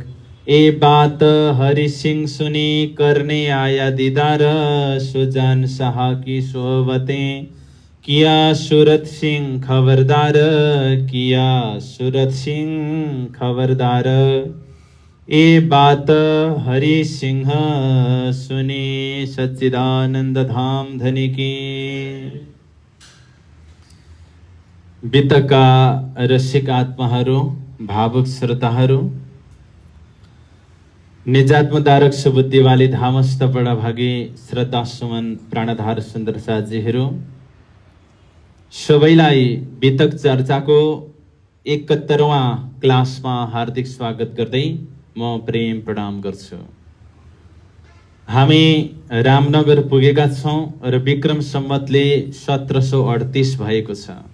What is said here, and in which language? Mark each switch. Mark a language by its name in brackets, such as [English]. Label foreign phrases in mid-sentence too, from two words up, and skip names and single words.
[Hindi] ए बात हरि सिंह सुनी, करने आया दीदार, सुजान शाह की सोहबतें किया सूरत सिंह खबरदार, किया सूरत सिंह खबरदार। ए बात हरि सिंह सुनी, सच्चिदानंद धाम धनी की। [Nepali] बीतका रसिक आत्माहरू, भावुक श्रोताहरू, निजात्मदारक सुबुद्धिवाली धामस्थ बडाभागी श्रद्धा सुमन प्राणधार सुन्दर साथीहरू, सबैलाई बीतक चर्चाको 71वां क्लासमा हार्दिक स्वागत गर्दै म प्रेम प्रणाम गर्छु। हामी रामनगर पुगेका छौं र विक्रम सम्वतले 1738 भएको छ।